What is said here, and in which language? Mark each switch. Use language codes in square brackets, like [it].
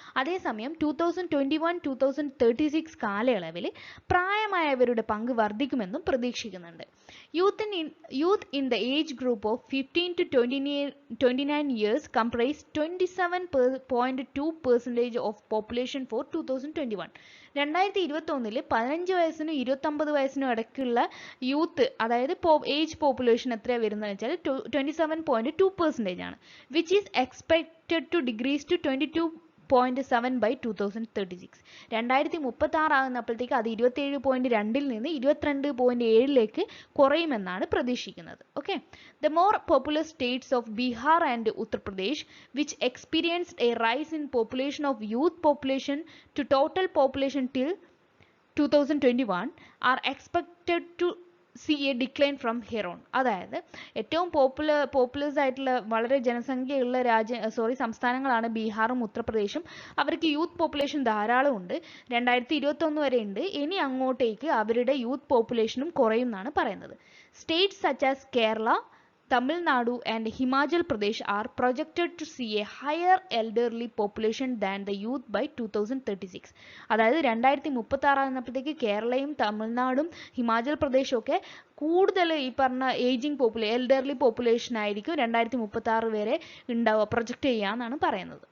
[ml] അതേസമയം 2021-2036 കാലയളവിൽ പ്രായമായവരുടെ പങ്ക് വർദ്ധിക്കുമെന്നും പ്രതീക്ഷിക്കുന്നുണ്ട്. [en] Youth in the age group of 15 to 29 years comprise 27.2% of population for 2021. [ml] 2021 15 വയസ്സിനും 29 വയസ്സിനും ഇടയ്ക്കുള്ള യൂത്ത്, അതായത് ഏജ് പോപ്പുലേഷൻ എത്രയാണ് വരുന്നത് വെച്ചാൽ 27.2% ആണ്, [en] Which is expected to decrease to 22.7 by 2036. [ml] 2036 ആകുന്നപ്പോഴത്തേക്ക് അത് 27.2-ൽ നിന്ന് 22.7-ലേക്ക് കുറയുമെന്നാണ് പ്രതീക്ഷിക്കുന്നത്. [en] Okay, the more popular States of Bihar and Uttar Pradesh which experienced A rice in population of youth population to total population till 2021 are expected to C A decline from here on. [ml] അതായത് ഏറ്റവും populous ആയിട്ടുള്ള വളരെ ജനസംഖ്യയുള്ള സംസ്ഥാനങ്ങളാണ് ബീഹാറും ഉത്തർപ്രദേശും. അവർക്ക് youth population ധാരാളം ഉണ്ട്. 2021 വരെ ഉണ്ട്. ഇനി അങ്ങോട്ടേക്ക് അവരുടെ യൂത്ത് പോപ്പുലേഷനും കുറയും എന്നാണ് പറയുന്നത്. [en] States such as Kerala, Tamil Nadu and Himachal Pradesh are projected to see a higher elderly population than the youth by 2036. [ml] അതായത് 2036 ആകുന്നപ്പോഴത്തേക്ക് കേരളയും തമിഴ്നാടും ഹിമാചൽ പ്രദേശും ഒക്കെ കൂടുതൽ ഈ പറഞ്ഞ എൽഡർലി പോപ്പുലേഷൻ ആയിരിക്കും 2036 വരെ ഉണ്ടാവുക, പ്രൊജക്റ്റ് ചെയ്യാന്നാണ് പറയുന്നത്.